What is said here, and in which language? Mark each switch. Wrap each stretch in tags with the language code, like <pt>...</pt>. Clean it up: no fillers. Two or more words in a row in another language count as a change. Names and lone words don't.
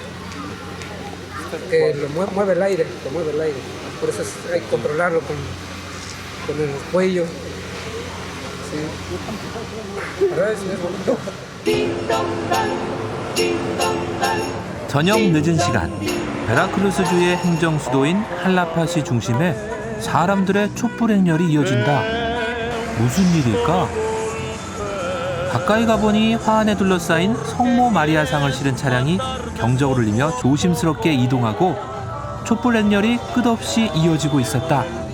<es>Mueve el aire, lo mueve el aire. Por eso hay que controlarlo con el cuello. Sí. Es bonito.</es> <ko>저녁 늦은 시간, 베라크루스주의 행정 수도인 할라파시 중심에 사람들의 촛불 행렬이 이어진다. 무슨 일일까? 가까이 가보니 화 안에 둘러싸인 성모 마리아상을 실은 차량이 경적을 울리며 조심스럽게 이동하고 촛불 행렬이 끝없이 이어지고 있었다.</ko>